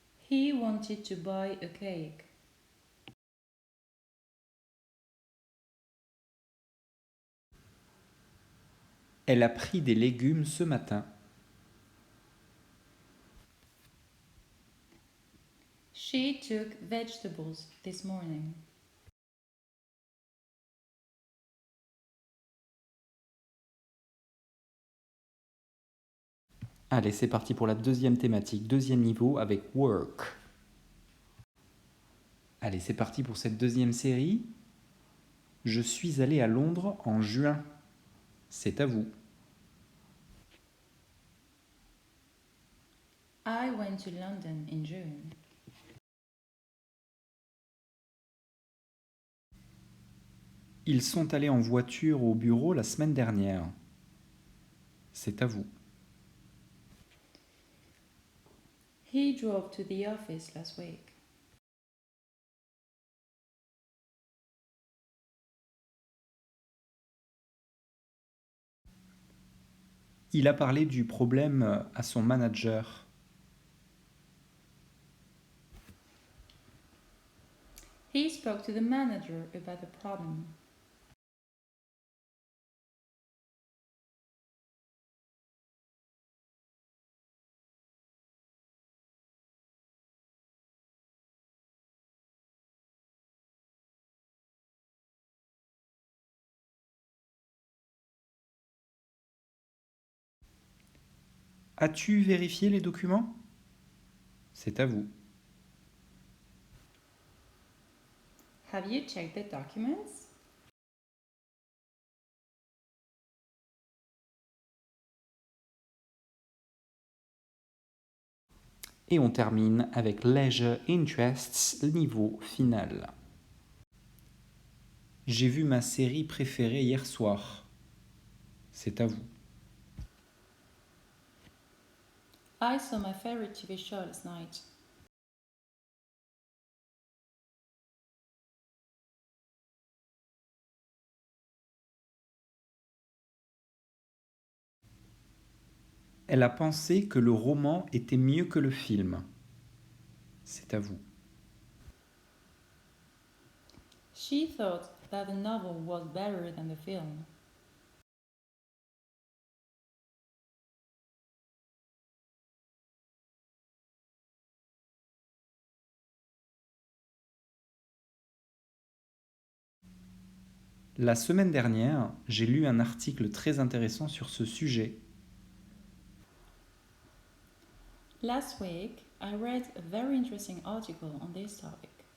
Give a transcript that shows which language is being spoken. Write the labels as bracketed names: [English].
[English] He wanted to buy a cake. [French] Elle a pris des légumes ce matin. [English] She took vegetables this morning. [French] Allez, c'est parti pour la deuxième thématique, deuxième niveau avec work. Allez, c'est parti pour cette deuxième série. Je suis allé à Londres en juin. C'est à vous. [English] I went to London in June. [French] Ils sont allés en voiture au bureau la semaine dernière. C'est à vous. [English] He drove to the office last week. [French] Il a parlé du problème à son manager. [English] He spoke to the manager about the problem. [French] As-tu vérifié les documents? C'est à vous. [English] Have you checked the documents? [French] Et on termine avec Leisure Interests, niveau final. J'ai vu ma série préférée hier soir. C'est à vous. [English] I saw my favorite TV show last night. [French] Elle a pensé que le roman était mieux que le film. C'est à vous. [English] She thought that the novel was better than the film. [French] La semaine dernière, j'ai lu un article très intéressant sur ce sujet. [English] Last week, I read a very interesting article on this topic.